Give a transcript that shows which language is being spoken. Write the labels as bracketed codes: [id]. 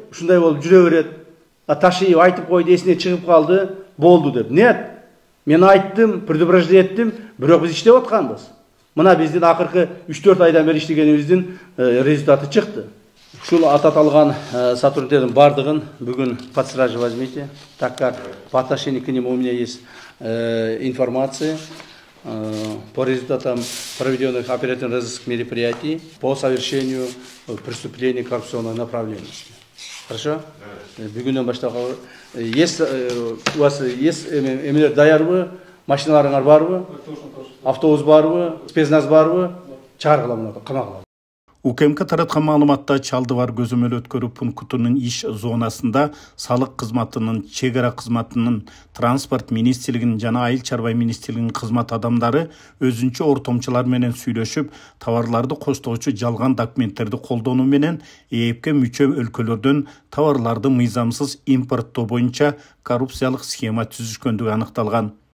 [ky] Ушундай болуп жүрө берет. Ташиев айтып койду, эсине чыгып калды, болду деп. Нет. Мен айттым, предупреждение еттим, бирок биз иштеп атканбыз. Мына биздин акыркы 3-4 айдан бери иштегенибиздин результаты чыкты. [ru] Ушул аталган сотрудниктердин бардыгын бүгүн под стражу возьмите, так как по отношению к ним у меня есть информация по результатам проведенных оперативно-розыскных мероприятий по совершению преступлений коррупционной направленности. Хорошо? [ky] Бүгүнөн баштап, [ru] у вас есть [ky] эмелер даярбы? Машиналарыңар барбы? Автобус барбы? Спецназ барбы? Чаргыламын, камагыламын. УКМК таратқан маалыматта Чалдывар көзөмөл өткөрүү пунктунун иш зонасында салык кызматынын, чегара кызматынын, транспорт министрлигинин жана айыл чарба министрлигинин кызмат адамдары өзүнчө ортомчулар менен сүйлөшүп, товарларды коштоочу жалган документтерди колдонуу менен ЭЭПке мүчө өлкөлөрдөн товарларды мыйзамсыз импорттоо боюнча коррупциялык схема түзүшкөндүгү аныкталган.